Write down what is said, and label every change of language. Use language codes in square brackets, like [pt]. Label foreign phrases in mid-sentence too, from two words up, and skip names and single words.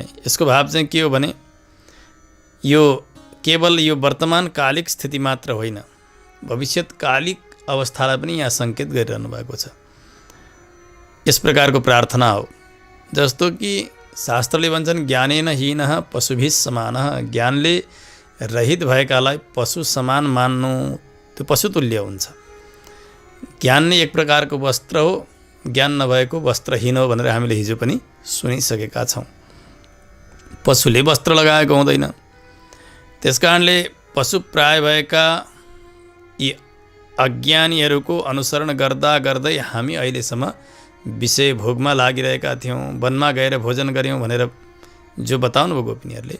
[ne] यसको भाव चाहिँ के हो भने यो केवल यो वर्तमान कालिक स्थिति मात्र होइन, भविष्यत्कालिक अवस्थालाई पनि यहाँ सङ्केत गरिरहनु भएको छ। यस प्रकारको प्रार्थना हो। जस्तो कि शास्त्रले भन्छन् [sa] ज्ञानेन हीनः पशुभिः समानः, [ne] ज्ञानले रहित भएकालाई पशु समान मान्नु त्यो पशुतुल्य हुन्छ। ज्ञान नै एक प्रकारको वस्त्र हो, ज्ञान नभएको वस्त्रहीन हो भनेर हामीले हिजो पनि सुनिसकेका छौँ। पशुले वस्त्र लगाएको हुँदैन। त्यसकारणले पशु प्राय भएका यी अज्ञानीहरूको अनुसरण गर्दा गर्दै हामी अहिलेसम्म विषय भोगमा लागिरहेका थियौँ, वनमा गएर भोजन गऱ्यौँ भनेर जो बताउनु भयो गोपिनीहरूले।